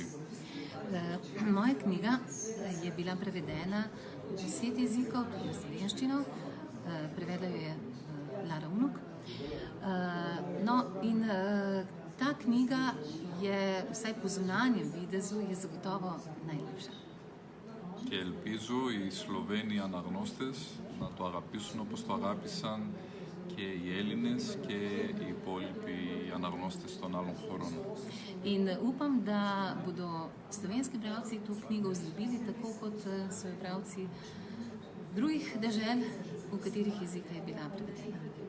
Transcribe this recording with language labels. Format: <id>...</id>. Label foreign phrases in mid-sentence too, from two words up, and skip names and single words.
<sl>Moja knjiga je bila prevedena v 10 jezikov, tudi v slovenščino, prevedla jo je Lara Unuk. No, in ta knjiga je, vsaj po zunanjem videzu, je zagotovo najlepša.</sl> <el>Και ελπίζω οι Σλοβαίνοι αναγνώστες να το αγαπήσουν όπως το αγάπησαν και οι Έλληνες και οι υπόλοιποι αναγνώστες των άλλων χωρών.</el> <sl>In upam, da bodo slovenski bralci to knjigo vzljubili tako kot so jo bralci drugih dežel, v katerih jezika je bila prevedena.</sl>